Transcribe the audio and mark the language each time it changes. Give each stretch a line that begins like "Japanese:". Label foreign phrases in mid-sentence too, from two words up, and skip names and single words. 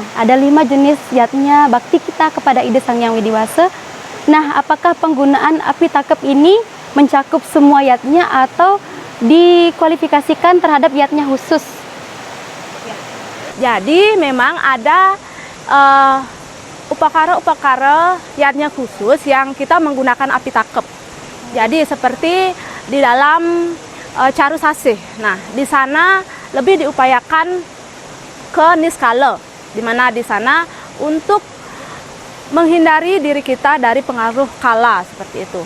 Indonesian: Ada 5 jenis yatnya bakti kita kepada Ida Sang Hyang Widiwasa. Nah, apakah penggunaan api takep ini mencakup semua yatnya atau dikualifikasikan terhadap yatnya khusus? Jadi memang ada upakara-upakara yatnya khusus yang kita menggunakan api takep. Jadi seperti di dalam Caru Sasih. Nah, di sana lebih diupayakan ke niskala, di mana di sana untuk menghindari diri kita dari pengaruh kala seperti itu.